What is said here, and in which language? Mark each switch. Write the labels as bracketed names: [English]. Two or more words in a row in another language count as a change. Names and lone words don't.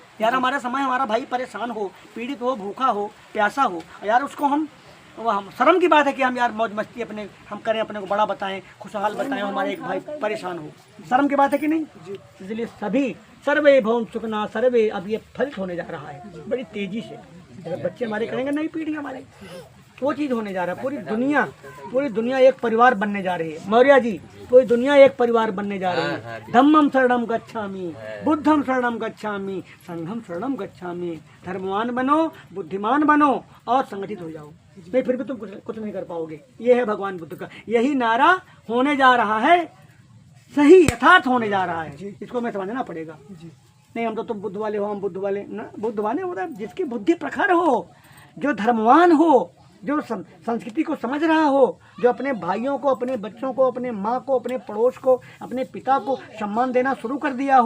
[Hindi] यार हमारा समय, हमारा भाई परेशान हो, पीड़ित हो, भूखा हो, प्यासा हो, यार उसको हम शर्म की बात है कि हम यार मौज मस्ती अपने हम करें, अपने को बड़ा बताएं, खुशहाल बताएं, हमारे एक भाई परेशान हो, शर्म की बात है कि नहीं? इसलिए सभी [Sanskrit] सर्वे भवन सुखना सर्वे, [Hindi] अब ये फलित होने जा रहा है बड़ी तेजी से। अगर बच्चे हमारे करेंगे, नई पीढ़ी हमारे, वो चीज़ होने जा रहा है। पूरी दुनिया एक परिवार बनने जा रही है। मौर्य जी, पूरी दुनिया एक परिवार बनने जा रही है। [Pali] धम्मम शरणम गच्छामि, बुद्धम शरणम गच्छामि, संघम शरणम गच्छामि। [Hindi] धर्मवान बनो, बुद्धिमान बनो और संगठित हो जाओ, नहीं फिर भी तुम कुछ नहीं कर पाओगे। ये है भगवान बुद्ध का, यही नारा होने जा रहा है, सही यथार्थ होने जा रहा है। इसको मैं समझना पड़ेगा। नहीं हम तो तुम बुद्ध वाले हो, हम बुद्ध वाले ना, बुद्ध वाले होता है जिसकी बुद्धि प्रखर हो, जो धर्मवान हो, जो संस्कृति को समझ रहा हो, जो अपने भाइयों को, अपने बच्चों को, अपने माँ को, अपने पड़ोस को, अपने पिता को सम्मान देना शुरू कर दिया हो।